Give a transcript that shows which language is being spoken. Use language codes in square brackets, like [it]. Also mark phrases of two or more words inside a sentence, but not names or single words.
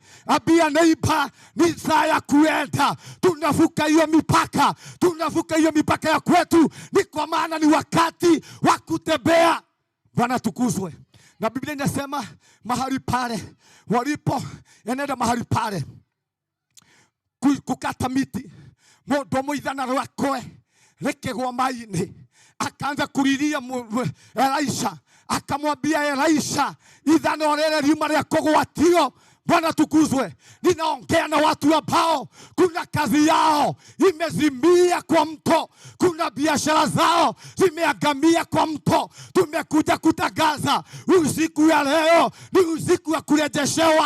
[sw] Ambia neighbor, ni saa ya kuenda. Tunavuka hiyo mipaka, tunavuka hiyo mipaka ya kwetu, ni kwa maana ni wakati wa kutembea. Bwana tukuzwe. Na Biblia inasema mahali pale walipo enenda mahali pale kukata miti, [ki] mũndũ ithana rwakwe rĩkĩgwa maĩ-inĩ, [sw] akaanza kulilia Elisha, akamwambia Elisha, [ki] ithano rĩrĩ riuma rĩa kũgwatio. [sw] Bwana tukuzwe. Ninaongea na watu ambao kuna kazi yao imezimia kwa mto, kuna biashara zao zimeangamia kwa mto. Tumekuja kutangaza usiku ya leo ni usiku wa kurejeshewa.